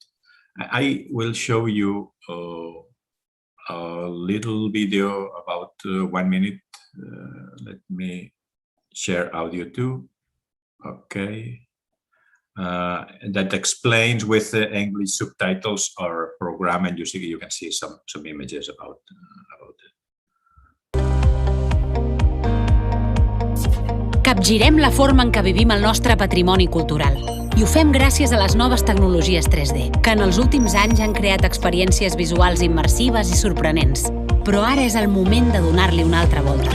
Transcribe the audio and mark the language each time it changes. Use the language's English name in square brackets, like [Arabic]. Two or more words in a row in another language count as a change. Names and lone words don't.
[English] I will show you a little video about 1 minute. Let me share audio too. Okay. That explains with the English subtitles our program, and you can see some images about it. [Catalan] Capgirem la forma en què vivim el nostre patrimoni cultural. I ho fem gràcies a les noves tecnologies 3D, que en els últims anys han creat experiències visuals immersives i sorprenents. Però ara és el moment de donar-li una altra volta.